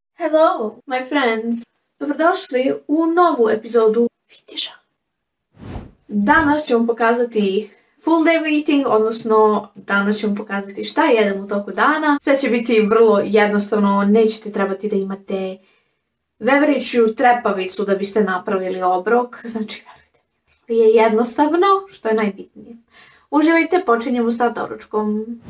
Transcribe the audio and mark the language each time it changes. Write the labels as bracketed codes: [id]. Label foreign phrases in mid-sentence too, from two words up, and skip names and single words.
[en] Hello, my friends! [sr] Dobrodošli u novu epizodu Vitiša. Danas ću vam pokazati [en] full day eating, [sr] odnosno danas ću vam pokazati šta jedem u toku dana. Sve će biti vrlo jednostavno, nećete trebati da imate veveriću trepavicu da biste napravili obrok. Znači, verujte mi, je jednostavno, što je najbitnije. Uživajte, počinjemo sa doručkom.